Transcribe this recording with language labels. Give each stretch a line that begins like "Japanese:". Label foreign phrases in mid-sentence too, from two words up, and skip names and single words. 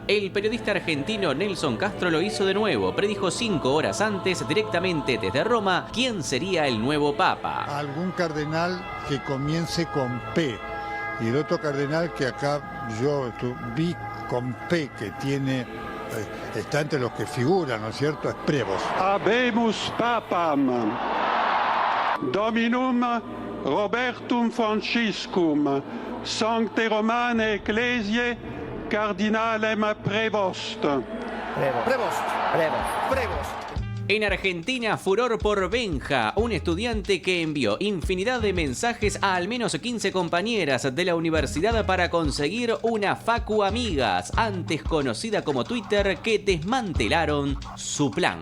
Spanish: El periodista argentino Nelson Castro lo hizo de nuevo. Predijo 5 horas antes, directamente desde Roma, quién sería el nuevo Papa. Algún cardenal que comience con P. Y el otro cardenal que acá yo vi con P, que tiene, está entre los que figuran, ¿no es cierto? Es Prevost.
Latin: Habemus Papam, Dominum Robertum Franciscum, Sancte Romane Ecclesiae, Cardinalem Prevost.
Spanish: Prevost. En Argentina, furor por Benja, un estudiante que envió infinidad de mensajes a al menos 15 compañeras de la universidad para conseguir una Facu Amigas, antes conocida como Twitter, que desmantelaron su plan.